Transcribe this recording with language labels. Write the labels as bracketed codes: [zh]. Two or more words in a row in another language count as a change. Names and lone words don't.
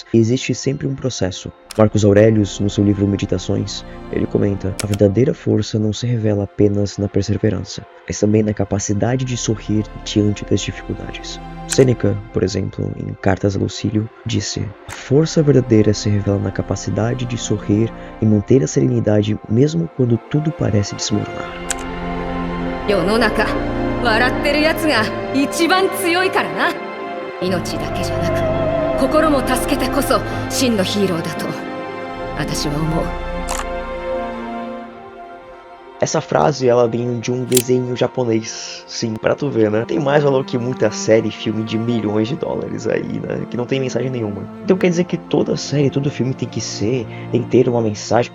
[pt] Existe sempre um processo. Marcos Aurelius, no seu livro Meditações, ele comenta: a verdadeira força não se revela apenas na perseverança, mas também na capacidade de sorrir diante das dificuldades. Sêneca, por exemplo, em Cartas a Lucílio, disse: a força verdadeira se revela na capacidade de sorrir e manter a serenidade mesmo quando tudo parece desmoronar. [ja] 世の中笑ってるやつが一番強いからな。命だけじゃなく心も助けてこそ真のヒーローだと私は思う。 [pt] Essa frase, ela vem de um desenho japonês. Sim, pra tu ver, né? Tem mais valor que muita série e filme de milhões de dólares aí, né? Que não tem mensagem nenhuma. Então quer dizer que toda série, todo filme tem que ter uma mensagem.